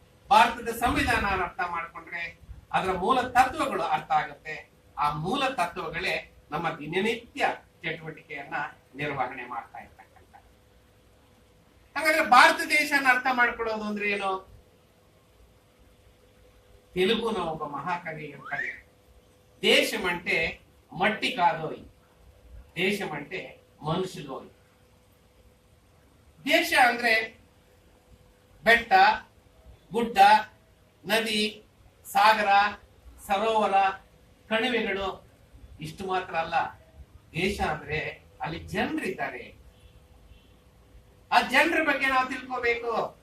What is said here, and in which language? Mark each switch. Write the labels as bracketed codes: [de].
[kn] ಭಾರತದ ಸಂವಿಧಾನ ಅರ್ಥ ಮಾಡ್ಕೊಂಡ್ರೆ ಅದರ ಮೂಲ ತತ್ವಗಳು ಅರ್ಥ ಆಗುತ್ತೆ. ಆ ಮೂಲ ತತ್ವಗಳೇ ನಮ್ಮ ದಿನನಿತ್ಯ ಚಟುವಟಿಕೆಯನ್ನ ನಿರ್ವಹಣೆ ಮಾಡ್ತಾ ಇರ್ತಕ್ಕಂಥ. ಹಾಗಾದ್ರೆ ಭಾರತ ದೇಶನ ಅರ್ಥ ಮಾಡ್ಕೊಳ್ಳೋದು ಅಂದ್ರೆ ಏನು? [te] తెలుగున ఒక మహాకవి అంటాడు, దేశం అంటే మట్టి కాదోయ్, దేశం అంటే మనుషులోయ్. [kn] ದೇಶ ಅಂದ್ರೆ ಬೆಟ್ಟ, ಗುಡ್ಡ, ನದಿ, ಸಾಗರ, ಸರೋವರ, ಕಣಿವೆಗಳು ಇಷ್ಟು ಮಾತ್ರ ಅಲ್ಲ. ದೇಶ ಅಂದ್ರೆ ಅಲ್ಲಿ ಜನರಿದ್ದಾರೆ. ಆ ಜನರ ಬಗ್ಗೆ ನಾವು ತಿಳ್ಕೋಬೇಕು.